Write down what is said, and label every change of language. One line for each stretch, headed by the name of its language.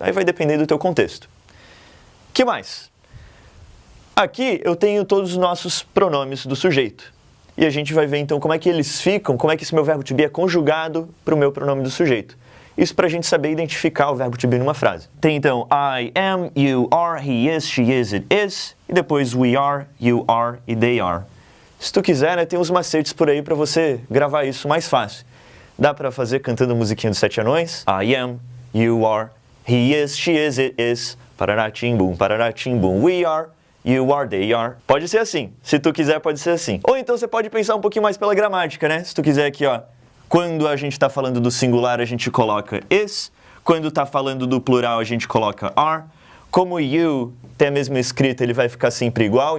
Portuguese: Aí vai depender do teu contexto. O que mais? Aqui eu tenho todos os nossos pronomes do sujeito. E a gente vai ver então como é que eles ficam, como é que esse meu verbo to be é conjugado para o meu pronome do sujeito. Isso para a gente saber identificar o verbo to be numa frase. Tem então
English: I am, you are, he is, she is, it is.
Portuguese: E depois
English: we are, you are e they are.
Portuguese: Se tu quiser, né, tem uns macetes por aí para você gravar isso mais fácil. Dá para fazer cantando a musiquinha dos 7 anões.
English: I am, you are, he is, she is, it is. Parará, tim, bum, we are. You are, they are.
Portuguese: Pode ser assim. Se tu quiser, pode ser assim. Ou então você pode pensar um pouquinho mais pela gramática, né? Se tu quiser aqui, ó. Quando a gente está falando do singular, a gente coloca is. Quando está falando do plural, a gente coloca are. Como you tem a mesma escrita, ele vai ficar sempre igual.